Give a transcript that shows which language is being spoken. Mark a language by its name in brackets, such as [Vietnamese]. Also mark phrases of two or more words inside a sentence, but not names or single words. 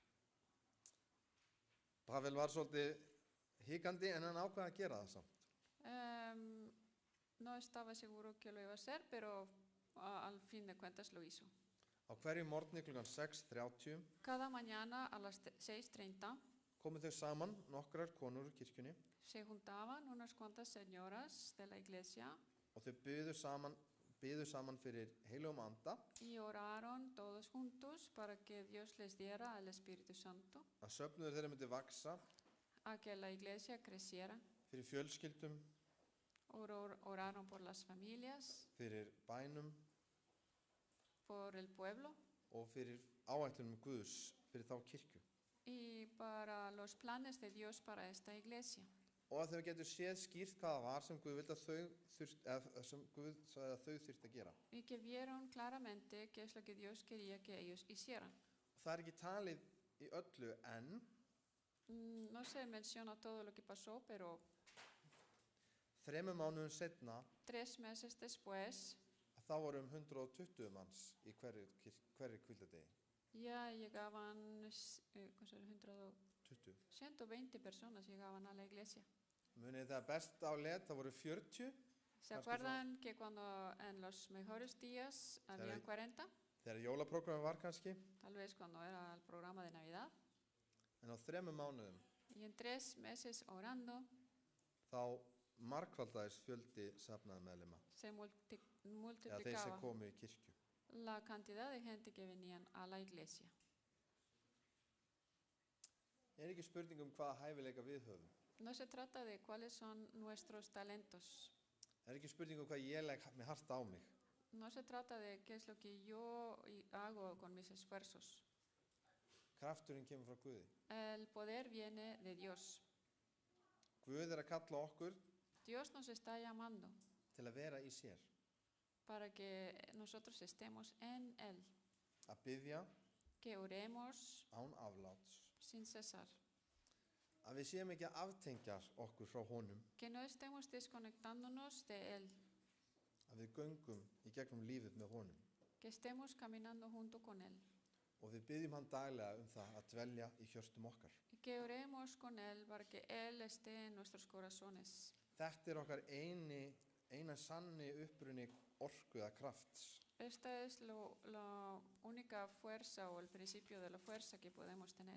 [Icelandic] Pavel var svolítið hikandi en hann ákvað að gera það samt. [Spanish] No estaba seguro que lo iba a hacer, pero al fin de cuentas lo hizo. [Icelandic] Á hverju morgni klukkan 6:30 [Spanish] Cada mañana a las 6:30 [Icelandic] komu þau saman, nokkrar konur úr kirkjunni, [Spanish] se juntaban unas cuantas señoras de la iglesia [Icelandic] og þau biðu saman fyrir heilugum anda, [Spanish] y oraron todos juntos para que Dios les diera el Espíritu Santo, [Icelandic] að söfnuður þeirra myndi vaksa [Spanish] a que la iglesia creciera. [Icelandic] fyrir fjölskyldum, [Spanish] Oraron por las familias, [Icelandic] fyrir bænum [Spanish] por el pueblo [Icelandic] og fyrir áætlunum Guðs fyrir þá kirkju. [Spanish] y para los planes de Dios para esta iglesia. [Icelandic] Og að þau getur séð skýrt hvað það var sem Guð vildi sem Guð sagði að þau þurfti að gera. [Spanish] Y que vieron claramente qué es lo que Dios quería que ellos hicieran. [Icelandic] Og það ekki talið í öllu en [Spanish] No se menciona todo lo que pasó, pero [Icelandic] 3 mánuðum seinna [Spanish] 3 meses después [Icelandic] þá voru 120 manns í hverri hvíldardegi. [Spanish] ya llegaban 20. 120 personas llegaban a la iglesia. [Icelandic] Munið það best á let, það voru 40. [Spanish] ¿Se [Icelandic] Kannski [Spanish] acuerdan que cuando en los mejores días habían 40? [Icelandic] Þegar jólaprógrammi var kannski, [Spanish] Tal vez cuando era el programa de Navidad. [Icelandic] en á 3 mánuðum [Spanish] Y en 3 meses orando [Icelandic] þá margfaldaðist fjöldi safnaðarmeðlima, [Spanish] se [Icelandic] eða þeir sem [Spanish] multiplicaba [Icelandic] komu í kirkju. [Spanish] la cantidad de gente que venían a la iglesia. [Icelandic] Ekki spurning hvaða hæfileika við höfum. [Spanish] No se trata de cuáles son nuestros talentos. [Icelandic] Ekki spurning hvað ég legg með hart á mig. [Spanish] no se trata de qué es lo que yo hago con mis esfuerzos. [Icelandic] Krafturinn kemur frá Guði. [Spanish] El poder viene de Dios. [Icelandic] Guð að kalla okkur [Spanish] Dios nos está llamando [Icelandic] til að vera í sér. [Spanish] para que nosotros estemos en Él, [Icelandic] Að biðja [Spanish] que oremos [Icelandic] án afláts. [Spanish] sin cesar, [Icelandic] Að við séum ekki að aftengja okkur frá honum. [Spanish] que no estemos desconectándonos de Él, [Icelandic] Að við göngum í gegnum lífið með honum. [Spanish] que estemos caminando junto con Él, [Icelandic] Og við biðjum hann daglega það að dvelja í hjörtum okkar. [Spanish] y que oremos con Él para que Él esté en nuestros corazones. [Icelandic] Þetta okkar eina sanni uppruni orku eða krafts. [Spanish] Esta es la única fuerza o el principio de la fuerza que podemos tener.